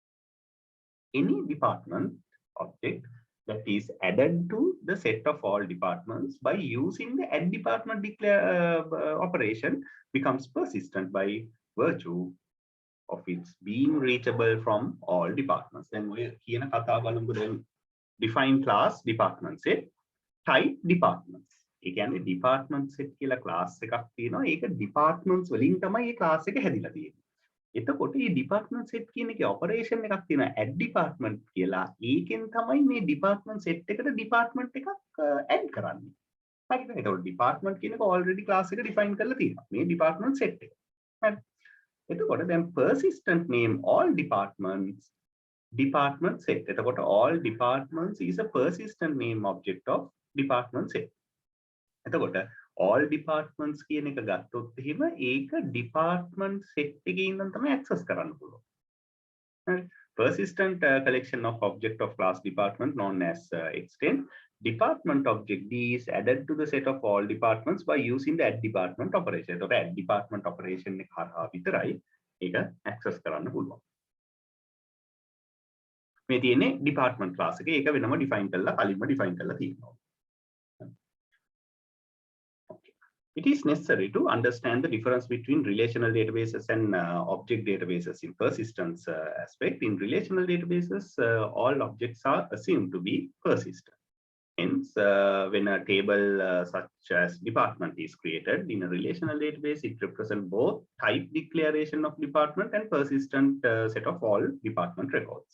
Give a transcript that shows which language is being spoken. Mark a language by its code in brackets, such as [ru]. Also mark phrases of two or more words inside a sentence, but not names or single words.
[en] Any department object that is added to the set of all departments by using the add department declare operation becomes persistent by virtue of its being reachable from all departments. Then we [si] කියන කතාව බලමු. [en] Then define class department set type departments. [si] ඒ කියන්නේ [en] department set [si] කියලා class එකක් තියෙනවා. ඒක departments වලින් තමයි මේ class එක හැදිලා තියෙන්නේ. එතකොට මේ [en] department set [si] කියන එකේ operation එකක් තියෙනවා [en] add department [si] කියලා. ඒකෙන් තමයි මේ [en] department set [si] එකට department එකක් add කරන්නේ. හරිද? එතකොට department කියන එක already class එක define කරලා තියෙනවා. මේ [en] department set [si] එක. හරි. එතකොට දැන් [en] persistent name all departments department set. එතකොට all departments is a persistent name object of department set. [si] එතකොට [en] all departments [si] කියන එක ගත්තොත් එහෙම ඒක [en] department set [si] එකේ ඉඳන් තමයි access කරන්න පුළුවන්. හරි. [en] Persistent collection of object of class department known as extend. Department object D is added to the set of all departments by using the add department operation. [si] එතකොට [en] add department operation [si] එක හරහා විතරයි ඒක access කරන්න පුළුවන්. මේ තියෙන්නේ [en] department class [si] එක. ඒක වෙනම define කරලා කලින්ම define කරලා තියෙනවා. [en] It is necessary to understand the difference between relational databases and object databases in persistence aspect. In relational databases, all objects are assumed to be persistent. Hence, when a table such as department is created in a relational database, it represents both type declaration of department and persistent set of all department records.